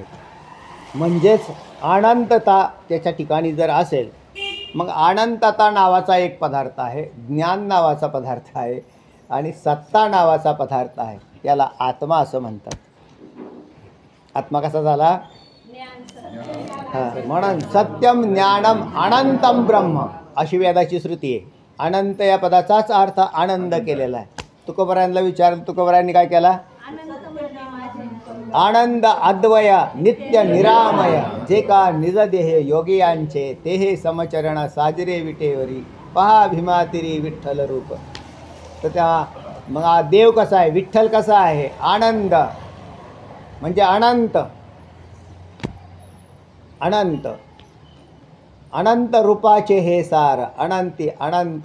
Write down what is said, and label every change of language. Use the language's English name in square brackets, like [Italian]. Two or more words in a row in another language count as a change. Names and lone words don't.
[Marathi] म्हणजेच अनंतता त्याच्या ठिकाणी जर असेल, मग अनंतता नावाचा एक पदार्थ आहे, ज्ञान नावाचा पदार्थ आहे आणि सत्ता नावाचा पदार्थ आहे. याला आत्मा असं म्हणतात. आत्मा कसा झाला? म्हणून [Sanskrit] सत्यम ज्ञानम अनंतम ब्रह्म [Marathi] अशी वेदाची श्रुती आहे. अनंत या पदाचाच अर्थ आनंद केलेला आहे. तुकोबरायांना विचारलं, तुकोबरायांनी काय केला? आनंद अद्वय नित्य निरामय जे का निज देहे योगियांचे तेहे समचरण साजरे विटेवरी पहा भीमातिरी विठ्ठल रूप. तर त्या मग देव कसा आहे, विठ्ठल कसा आहे? आनंद म्हणजे अनंत. अनंत अनंत रूपाचे हे सार अनंती अनंत.